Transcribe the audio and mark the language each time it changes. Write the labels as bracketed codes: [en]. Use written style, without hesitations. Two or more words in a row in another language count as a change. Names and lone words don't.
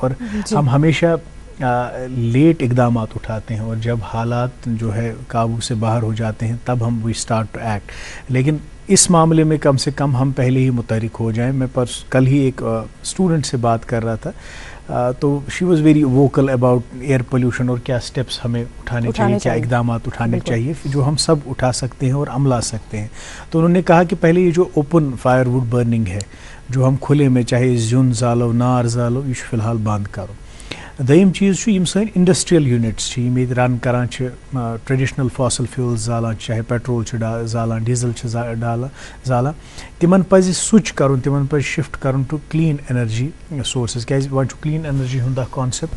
[ur] اور ہم ہمیشہ لیٹ اقدامات اٹھاتے ہیں اور جب حالات جو ہے قابو سے باہر ہو جاتے ہیں تب ہم [en] we start to act, [ur] لیکن اس معاملے میں کم سے کم ہم پہلے ہی متحرک ہو جائیں. میں کل ہی ایک اسٹوڈنٹ سے بات کر رہا تھا تو [en] she was very vocal about air pollution [ur] اور کیا اسٹیپس ہمیں اٹھانے چاہیے, کیا اقدامات اٹھانے چاہیے جو ہم سب اٹھا سکتے ہیں اور عملا سکتے ہیں. تو انہوں نے کہا کہ پہلے یہ جو [en] open firewood burning [ur] ہے جو ہم کھلے میں چاہے [ks] زیُن زالو نار زالو [ur] یہ فی الحال بند کرو. [ks] دوٚیِم چیٖز چھُ یِم سٲنۍ [en] industrial units [ks] چھِ یِم ییٚتہِ رن کران چھِ [en] traditional fossil fuels [ks] زالان چاہے پیٹرول چھِ زالان ڈیٖزل چھِ زالان تِمن پزِ سُچ کرُن, تِمن پزِ شفٹ کرُن [en] to clean energy sources, [ks] کیازِ وۄنۍ چھُ [en] clean energy [ks] ہُنٛد اکھ کانسیپٹ.